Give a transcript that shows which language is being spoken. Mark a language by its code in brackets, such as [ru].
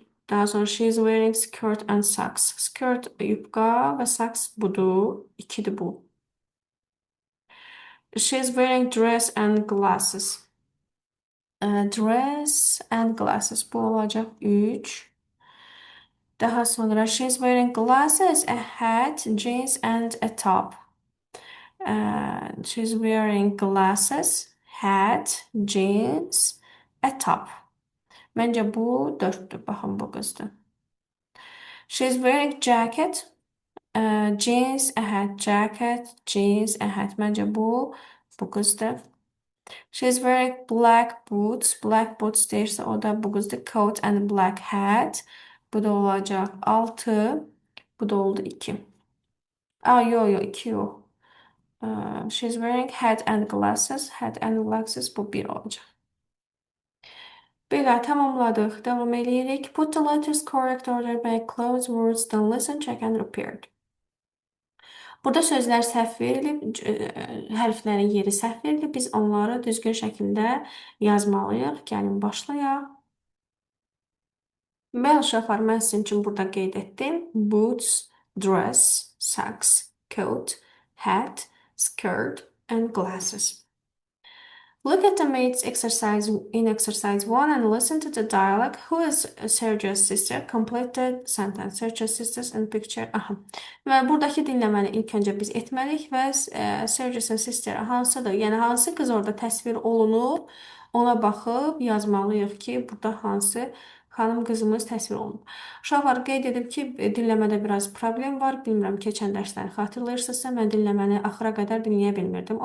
[en] Daha sonra she is wearing skirt and socks. [az] Skirt yubka və socks budur. 2-dir bu. [en] She is wearing dress and glasses. Dress and glasses. [az] Bu olacaq 3. Daha sonra [en] she is wearing glasses, a hat, jeans and a top. She is wearing glasses, hat, jeans, a top. [az] Məncə bu 4-dür. Baxın bu qızdır. [en] She is wearing jacket, jeans, a hat, jacket, jeans, a hat. [az] Məncə bu qızdır. [en] She's wearing black boots. Black boots [az] deyirsə o da bu qızdır. [en] Coat and black hat. [az] Bu da olacaq 6. Bu da oldu 2. Yo 2 yox. [en] She's wearing hat and glasses. Hat and glasses [az] bu 1 olacaq. Belə tamamladıq. Davam eləyirik. [en] Put the letters correct order by close words, then listen, check and repeat. [az] Burada sözlər səhv verilib, hərflərin yeri səhv verilib. Biz onları düzgün şəkildə yazmalıyıq. Gəlin başlayaq. Bəli, uşaqlar, mən sizin üçün burada qeyd etdim. [en] Boots, dress, socks, coat, hat, skirt and glasses. Look at the mates exercise in exercise 1 and listen to the dialogue. Who is Sergio's sister? Complete the sentence. Sergio's sisters and picture. Aha. [az] Və buradakı dinləməni ilk öncə biz etməliyik və [en] Sergio's sister [az] hansıdır? Yəni hansı qız orada təsvir olunub, ona baxıb yazmalıyıq ki, burada hansı xanım qızımız təsvir olunub. Uşaqlar qeyd edib ki, dinləmədə biraz problem var. Bilmirəm, keçən dərsləri xatırlayırsınızsa, mən dinləməni axıra qədər dinləyə bilmirdim.